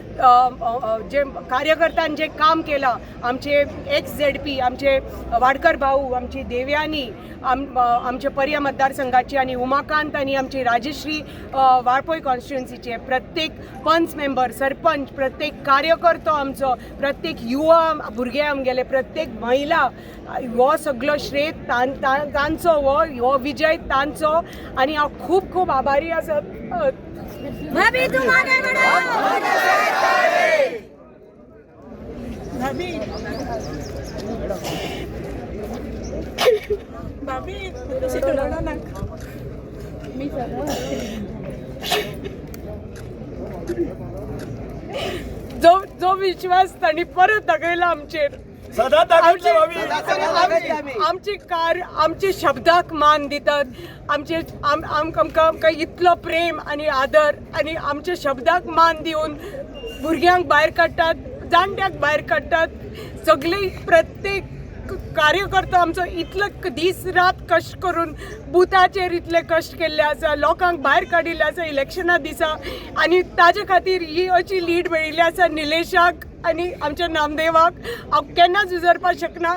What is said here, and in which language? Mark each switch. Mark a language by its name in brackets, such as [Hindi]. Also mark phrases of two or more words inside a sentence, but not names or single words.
[Konkani] जे कार्यकर्त्यान जे काम केला, आमचे ZP, आमचे वाडकर भाऊ, आमची देवयानी, आमचे पर्या मतदारसंघाची आनी उमाकांत आनी आमची राजश्री वाळपय कॉन्स्टिट्युएन्सीचे प्रत्येक पंच मेंबर, सरपंच, प्रत्येक कार्यकर्तो आमचो, प्रत्येक युवा भुरगे आमगेले, प्रत्येक महिला, हो सगळो श्रेय तांचो, हो विजय तांचो. आनी हांव खूब खूब आभारी आसा. [Hindi] भाभी तुम आगे बढ़ो। [Konkani] भाभी जो विश्वास तांणी परत दाखयला आमचेर, आमचे शब्दाक मान दितात, आमकां इतलो प्रेम आनी आदर आनी आमच्या शब्दाक मान दिवन भुरग्यांक भायर काडटात, जाणट्यांक भायर काडटात, सगळी प्रत्येक कार्यकर्तो आमचो इतलो दीस रात कश्ट करून बुथाचेर इतले कश्ट केल्ले आसा, लोकांक भायर काडिल्ले आसा इलेक्शना दिसा, आनी ताजे खातीर ही अशी लीड मेळिल्ली आसा निलेशाक आनी आमच्या नामदेवाक हांव केन्नाच विसरपाक शकना.